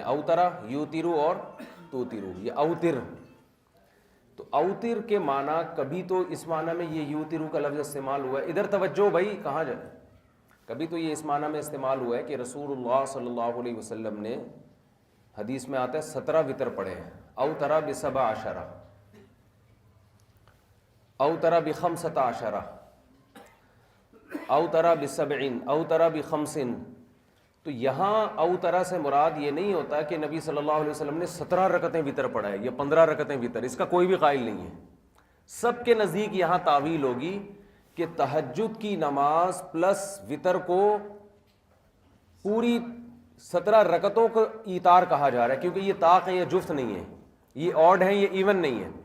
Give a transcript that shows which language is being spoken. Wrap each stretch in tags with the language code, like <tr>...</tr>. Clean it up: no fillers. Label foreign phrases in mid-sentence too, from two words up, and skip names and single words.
<ar>اوترا، یوترو</ar> <ur>اور توترو، یہ اوتر. تو اوتر کے معنی کبھی تو اس معنی میں یہ یوترو کا لفظ استعمال ہوا ہے. ادھر توجہ بھائی، کہاں جائے. کبھی تو یہ اس معنی میں استعمال ہوا ہے کہ رسول اللہ صلی اللہ علیہ وسلم نے، حدیث میں آتا ہے 17 وطر پڑھے ہیں.</ur> <ar>اوترا ب17، اوترا ب15، اوترا ب7، اوترا ب5.</ar> <ur>تو یہاں اوترا سے مراد یہ نہیں ہوتا کہ نبی صلی اللہ علیہ وسلم نے 17 رکعتیں وطر پڑھا ہے یا 15 رکعتیں وطر، اس کا کوئی بھی قائل نہیں ہے. سب کے نزدیک یہاں تعویل ہوگی کہ تہجد کی نماز پلس وطر کو پوری 17 رکعتوں کو ایتار کہا جا رہا ہے، کیونکہ یہ طاق ہے، یہ جفت نہیں ہے، یہ آڈ ہے، یہ ایون نہیں ہے.</ur>